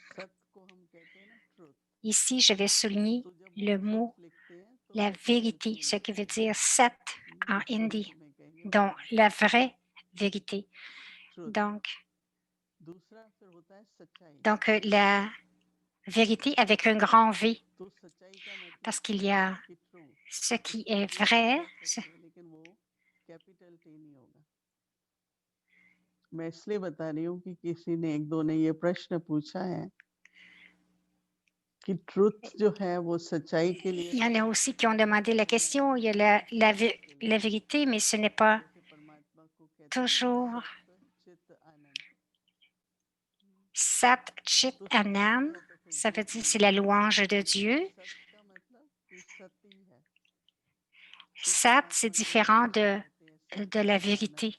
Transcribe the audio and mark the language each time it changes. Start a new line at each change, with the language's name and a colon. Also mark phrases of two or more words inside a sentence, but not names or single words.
French: Ici, je vais souligner le mot la vérité, ce qui veut dire Sat en hindi, donc la vraie vérité. Donc la vérité avec un grand V, parce qu'il y a ce qui est vrai.
Hindi: मैं इसलिए बता रही हूँ कि किसी ने एक दो ने ये प्रश्न पूछा है कि ट्रुथ जो है वो सच्चाई के लिए।
French: Il y en a aussi qui ont demandé la question. Il y a la vérité, mais ce n'est pas toujours
Hindi: सत् चित् आनंद.
French: Ça veut dire c'est la louange de Dieu. Sat, c'est différent de la vérité.